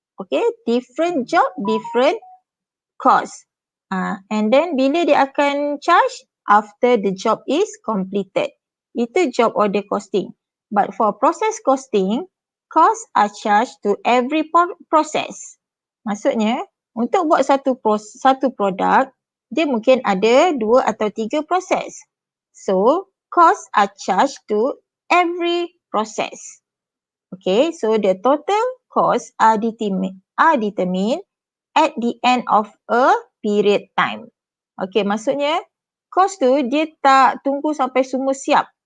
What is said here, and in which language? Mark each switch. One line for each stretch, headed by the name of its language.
English: Okay, different job, different cost. And then,
Malay: bila dia akan
English: charge? After the job is completed. Itu job order costing. But for process costing, costs are charged to every process.
Malay: Maksudnya, untuk buat satu produk, dia mungkin ada 2 atau 3 proses. So,
English: costs are charged to every process. Okay, so the total costs are determined at the end of a period time.
Malay: Okay, maksudnya cost tu dia tak tunggu sampai semua siap.